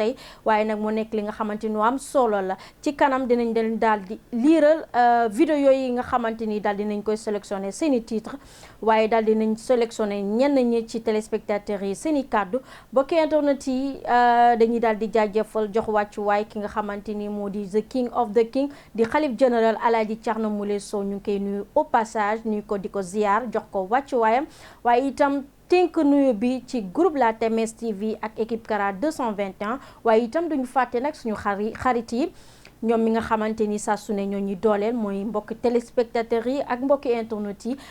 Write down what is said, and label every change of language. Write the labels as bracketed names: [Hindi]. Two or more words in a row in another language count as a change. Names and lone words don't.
[Wolof] tey waaye nag mu nekk li nga xamante ni am solo la ci kanam dinañ leen daal di liiral vidéo yooyu nga xamante ni daal dinañ koy sélectionné seen i titre waaye daal dinañ sélectionné ñenn ñi ci téléspectateurs yi seen i kàddu bokki internet yi dañuy daal di jaajëfal jox wàccuwaay ki nga xamante ni moo di [English] the king of the king [Wolof] di xalif général Alaaji Thierno Moule Sow ñu ngi koy nuyu [French] au passage [Wolof] nuyu ko di ko ziar jox ko wàccuwaayam waaye itam tënk nuyu bi ci groupe la TMS TV ak équipe Kara 221 waaye itam duñu fàtte nag suñu xarit yi ñoom mi nga xamante ni saa su ne ñoo ñuy dooleel mooy mbokki téléspectateurs yi ak mbokki internet